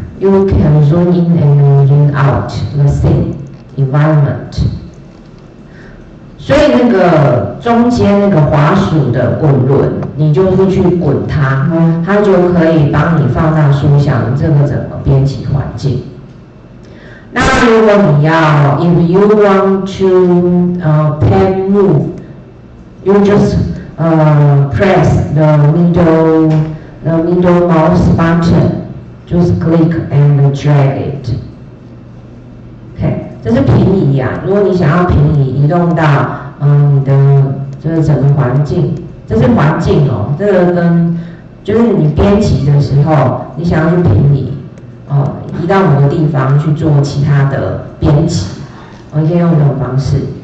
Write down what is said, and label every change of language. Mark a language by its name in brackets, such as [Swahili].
[English] You can zoom in and zoom out the same environment. [Chinese] 所以那个中间那个滑鼠的滚轮，你就是去滚它，它就可以帮你放大缩小这个整个编辑环境。那如果你要 [English] ，if you want to pen move, you just press the middle mouse button, just click and drag it. [Chinese] OK， 这是平移啊。如果你想要平移移动到你的这整个环境，这是环境这个跟就是你编辑的时候，你想要去平移移到某个地方去做其他的编辑，你可以用这种方式。